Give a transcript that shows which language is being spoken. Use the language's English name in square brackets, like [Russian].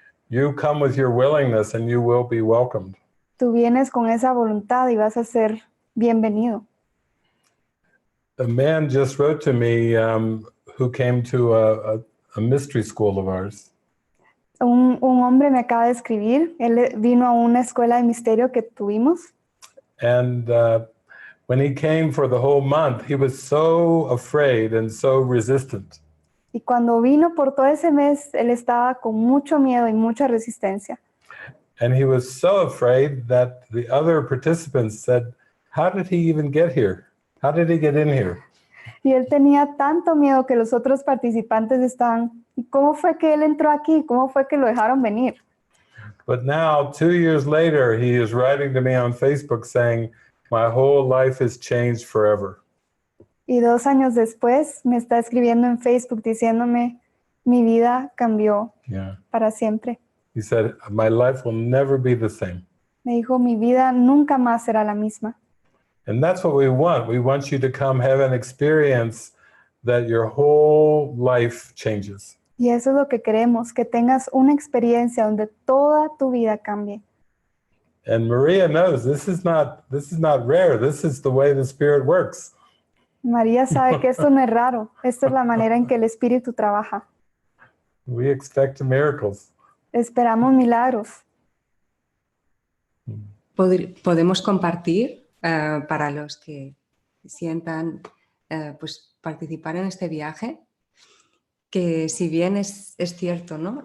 [English] You come with your willingness and you will be welcomed. [Spanish] Tú vienes con esa voluntad y vas a ser bienvenido. [English] A man just wrote to me who came to a mystery school of ours. [Spanish] Un hombre me acaba de escribir. Él vino a una escuela de misterio que tuvimos. [English] And when he came for the whole month, he was so afraid and so resistant. [Spanish] Y cuando vino por todo ese mes, él estaba con mucho miedo y mucha resistencia. [English] And he was so afraid that the other participants said, "How did he even get here? How did he get in here?" [Spanish] Y él tenía tanto miedo que los otros participantes estaban, ¿y cómo fue que él entró aquí? ¿Cómo fue que lo dejaron venir? [English] But now, 2 years later, he is writing to me on Facebook saying, "My whole life has changed forever." [Spanish] Y 2 años después me está escribiendo en Facebook diciéndome, mi vida cambió para siempre. [English] He said, "My life will never be the same." [Spanish] Me dijo, mi vida nunca más será la misma. [English] And that's what we want. We want you to come have an experience that your whole life changes. [Spanish] Y eso es lo que queremos, que tengas una experiencia donde toda tu vida cambie. [English] And Maria knows this is not rare. This is the way the Spirit works. [Spanish] María sabe que esto no es raro, esto es la manera en que el Espíritu trabaja. [English] We expect miracles. [Spanish] Esperamos milagros. Podemos compartir para los que sientan pues participar en este viaje, que si bien es cierto, ¿no?